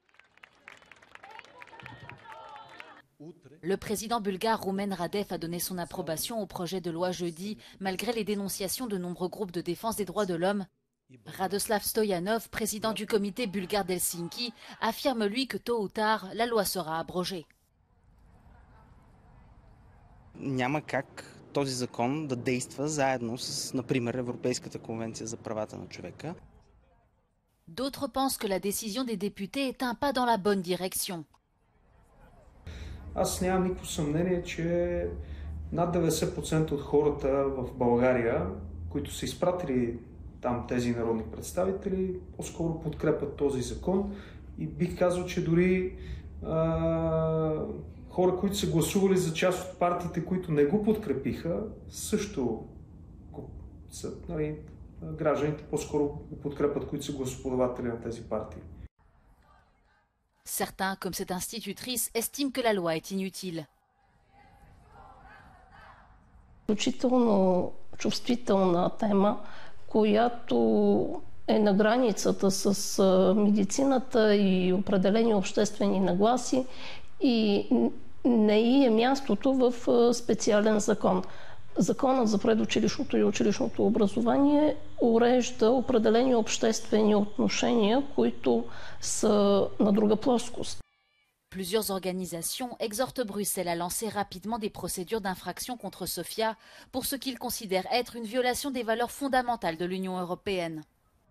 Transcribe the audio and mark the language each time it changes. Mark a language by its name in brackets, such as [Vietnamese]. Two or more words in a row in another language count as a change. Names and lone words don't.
[French] Le président bulgare Rumen Radev a donné son approbation au projet de loi jeudi, malgré les dénonciations de nombreux groupes de défense des droits de l'homme. Radoslav Stoyanov, président du comité bulgare d'Helsinki, affirme lui que tôt ou tard, la loi sera abrogée. [Bulgarian] Няма как този закон да действа заедно с, например, Европейската конвенция за правата на човека. [French] D'autres pensent que la décision des députés est un pas dans la bonne direction. [Bulgarian] Аз нямам никакво съмнение, че над 90% от хората в България, които са изпратили там тези народни представители, по-скоро подкрепят този закон и бих казал, че дори хора, които са гласували за част от партиите, които не го подкрепиха, също са, гражданите по-скоро го подкрепят, които са гласоподаватели на тези партии. [French] Certains, comme cette institutrice, estiment que la loi est inutile. [Bulgarian] Изключително чувствителна тема, която е на границата с медицината и определени обществени нагласи и не е мястото в специален закон. Законът за предучилищното и училищното образование урежда определени обществени отношения, които са на друга плоскост. [French] Plusieurs organisations exhortent Bruxelles à lancer rapidement des procédures d'infraction contre Sofia pour ce qu'ils considèrent être une violation des valeurs fondamentales de l'Union européenne.